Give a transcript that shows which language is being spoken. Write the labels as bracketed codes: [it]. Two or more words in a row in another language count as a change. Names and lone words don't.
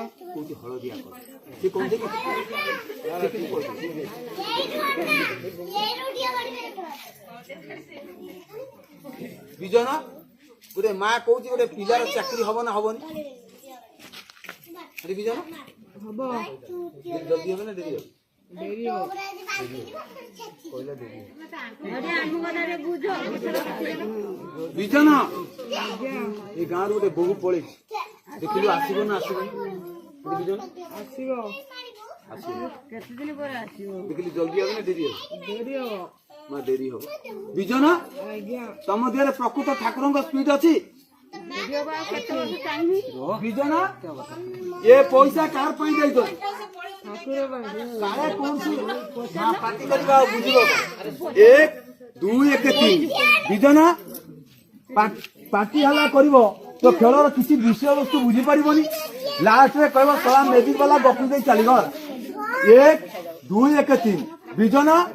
[or] କହୁଛି ହଳଦିଆ କଲର ସେ କଣ ଦେଖି ବିଜନ ଗୋଟେ ମା କହୁଛି ଗୋଟେ ପିଲାର ଚାକିରି ହବ ନା ହବନି ବିଜନ ହବ [bn] ଜଲ୍ଦି হবে না দেরি হবে [or] ଡେରି ହବ କହିଲା ଦେବି ଆରେ ଆମ କଥାରେ ବୁଝ ବିଜନ ଆଜ୍ଞା ଏ ଗାଁରୁ ଗୋଟେ ବୋହୁ ପଳେଇଛି ଦେଖିଲୁ ଆସିବ ନା ଆସିବନି ବିଜନ ଆସିବ ଆସିବ କେତେ ଦିନ ପରେ ଆସିବ ଦେଖିଲି ଜଲ୍ଦି [bn] হবে না দেরি হবে [or] ଡେରି ହବ ମା ଦେରି ହବ ବିଜନ ଆଜ୍ଞା ତମ ଦେହରେ ପ୍ରକୃତ ଠାକୁରଙ୍କ ସ୍ପିଡ୍ ଅଛି ଡେରି ହବ ଆଉ କେତେ ବର୍ଷ ଟାଇମ୍ ବିଜନ ଏ ପଇସା କାହାର ପାଇଁ ଦେଇଛନ୍ତି ଠାକୁର ପାଇଁ କାଳେ କୌଣସି ପାର୍ଟି କରିବା ଆଉ ବୁଝିବ 1 2 1 3 ବିଜନ ପାର୍ଟି ହେଲା କରିବ ତ ଖେଳର କିଛି ବିଷୟବସ୍ତୁ ବୁଝିପାରିବନି ଲାଷ୍ଟରେ କହିବ ସଳା ମେଜିକ ବାଲା ଗପି ଦେଇ ଚାଲିଗଲା 1 2 1 3 ବିଜନ